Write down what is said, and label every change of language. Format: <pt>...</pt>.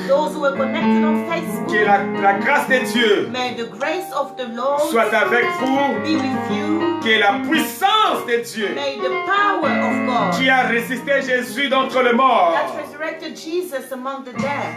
<en>Those who were connected on</en> <fr>Que</fr> <en>Facebook.</en> <fr>la grâce de Dieu</fr> <en>May the grace of the Lord</en> <fr>soit avec vous.</fr> <en>be with you.</en> <fr>Que la puissance de Dieu</fr> <en>May the power of God</en> <fr>qui a résisté Jésus d'entre les morts,</fr> <en>that resurrected Jesus among the dead</en>